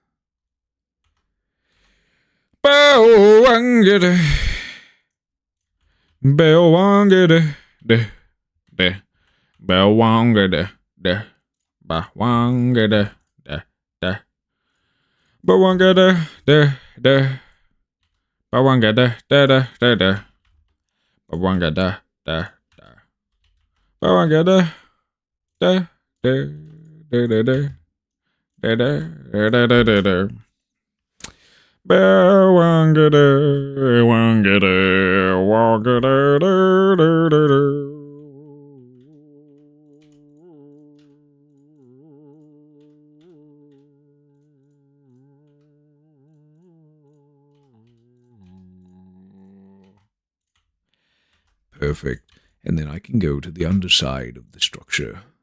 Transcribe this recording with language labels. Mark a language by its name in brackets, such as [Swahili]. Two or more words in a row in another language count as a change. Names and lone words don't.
[English] Bowangada, bowangada, de, bowangada, de, bowangada, de, bowangada, de, bowangada, de, bowangada, de, bowangada. Da, da, da, da, da, da, da, da, da, da, da. Wangada, wangada, wangada, da, da, da, da. Perfect. And then I can go to the underside of the structure.